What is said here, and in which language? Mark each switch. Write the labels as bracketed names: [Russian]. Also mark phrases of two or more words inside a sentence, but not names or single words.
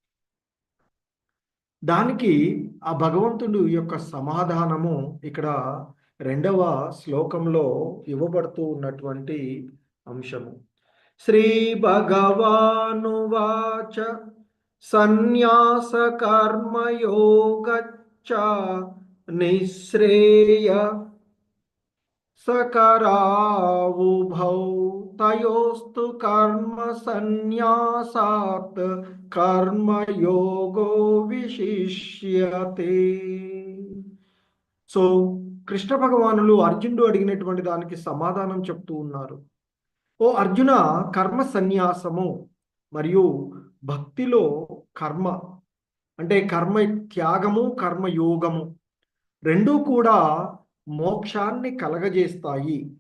[Telugu] దానికి ఆ భగవంతుడు యొక్క సమాధానము ఇక్కడ 2వ శ్లోకంలో ఇవ్వబడుతూ ఉన్నటువంటి అంశము. [Sanskrit] श्री भगवानुवाच सन्यास कर्मयोगच्च निश्रेय सकरावुभौ तयोस्तु कर्म संन्यासात् कर्मयोगो विशिष्यते. [Telugu] సో కృష్ణ భగవానులు అర్జునుడు అడిగినటువంటి దానికి సమాధానం చెప్తూ ఉన్నారు. ఓ అర్జున, కర్మ సన్యాసము మరియు భక్తిలో కర్మ అంటే కర్మ త్యాగము, కర్మయోగము రెండూ కూడా మోక్షాన్ని కలగజేస్తాయి.